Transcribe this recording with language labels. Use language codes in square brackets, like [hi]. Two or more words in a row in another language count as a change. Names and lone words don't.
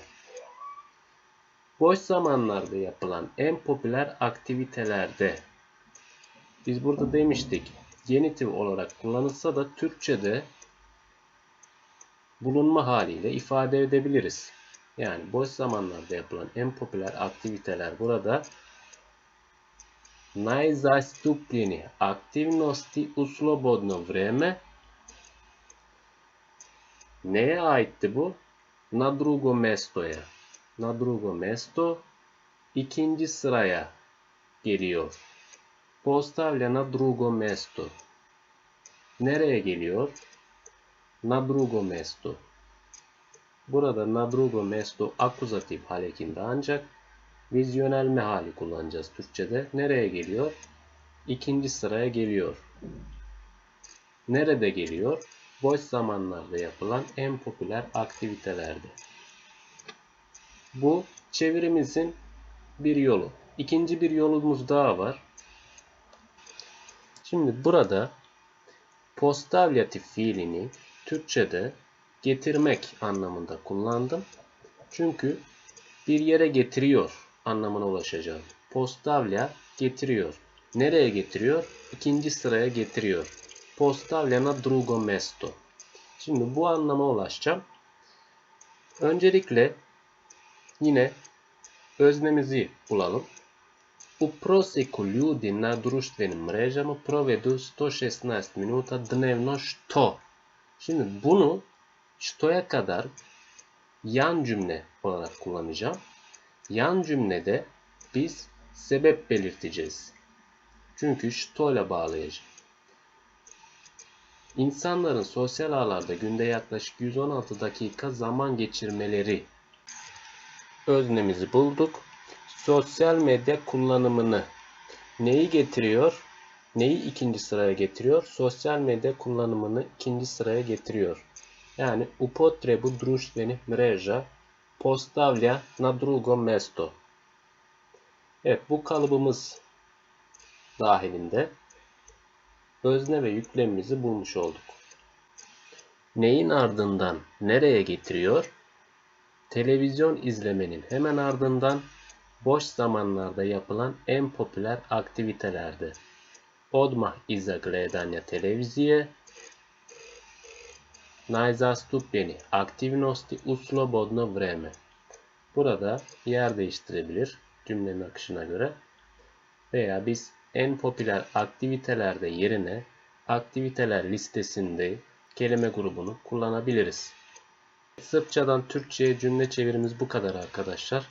[tr] Boş zamanlarda yapılan en popüler aktivitelerde. Biz burada demiştik, genitif olarak kullanılsa da Türkçe'de bulunma haliyle ifade edebiliriz. Yani boş zamanlarda yapılan en popüler aktiviteler burada [sr] najzastupljenijih aktivnosti u slobodno vrijeme. [tr] Neye aitti bu? [sr] Na drugo mestoya. Na drugo mesto [tr] ikinci sıraya geliyor. [sr] Postavlja na drugo mesto. [tr] Nereye geliyor? [sr] Na drugo mesto. [tr] Burada [sr] na drugo mesto [tr] akuzatif hal ekinde, ancak biz yönelme hali kullanacağız Türkçe'de. Nereye geliyor? İkinci sıraya geliyor. Nerede geliyor? Boş zamanlarda yapılan en popüler aktivitelerde. Bu çevirimizin bir yolu. İkinci bir yolumuz daha var. Şimdi burada postavljatif fiilini Türkçe'de getirmek anlamında kullandım. Çünkü bir yere getiriyor anlamına ulaşacağım. Postavlja getiriyor. Nereye getiriyor? İkinci sıraya getiriyor. [sr] Postavlja na drugo mesto. [tr] Şimdi bu anlama ulaşacağım. Öncelikle yine öznemizi bulalım. [sr] U prosjeku ljudi na društvenim mrežama provedu 116 minuta dnevno što. [tr] Şimdi bunu şto'ya kadar yan cümle olarak kullanacağım. Yan cümlede biz sebep belirteceğiz. Çünkü što ile bağlayacağım. İnsanların sosyal ağlarda günde yaklaşık 116 dakika zaman geçirmeleri. Öznemizi bulduk. Sosyal medya kullanımını neyi getiriyor? Neyi ikinci sıraya getiriyor? Sosyal medya kullanımını ikinci sıraya getiriyor. [sr] Yani upotrebu društvenih mreža postavlja na drugo mesto. [tr] Evet, bu kalıbımız dahilinde özne ve yüklemimizi bulmuş olduk. Neyin ardından nereye getiriyor? Televizyon izlemenin hemen ardından boş zamanlarda yapılan en popüler aktivitelerde. [sr] Odmah iza gledanja televizije, najzastupljeni aktivnosti u slobodno vreme. [tr] Burada yer değiştirebilir cümlenin akışına göre. Veya biz en popüler aktivitelerde yerine aktiviteler listesinde kelime grubunu kullanabiliriz. Sırpçadan Türkçe'ye cümle çevirimiz bu kadar arkadaşlar.